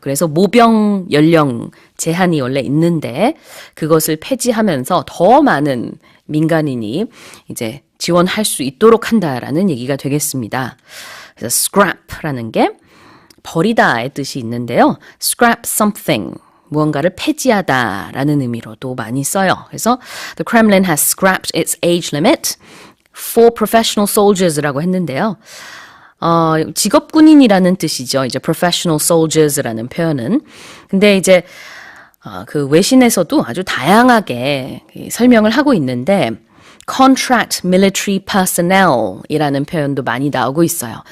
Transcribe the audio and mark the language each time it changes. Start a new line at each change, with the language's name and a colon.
Korean: 그래서 모병 연령 제한이 원래 있는데 그것을 폐지하면서 더 많은 민간인이 이제 지원할 수 있도록 한다라는 얘기가 되겠습니다. 그래서 scrap라는 게 버리다의 뜻이 있는데요. scrap something. 무언가를 폐지하다라는 의미로도 많이 써요. 그래서
English: The Kremlin has scrapped its age limit for professional soldiers
Korean: 라고 했는데요. 직업군인이라는 뜻이죠. 이제 professional soldiers라는 표현은. 근데 이제 그 외신에서도 아주 다양하게 설명을 하고 있는데 contract military personnel이라는 표현도 많이 나오고 있어요.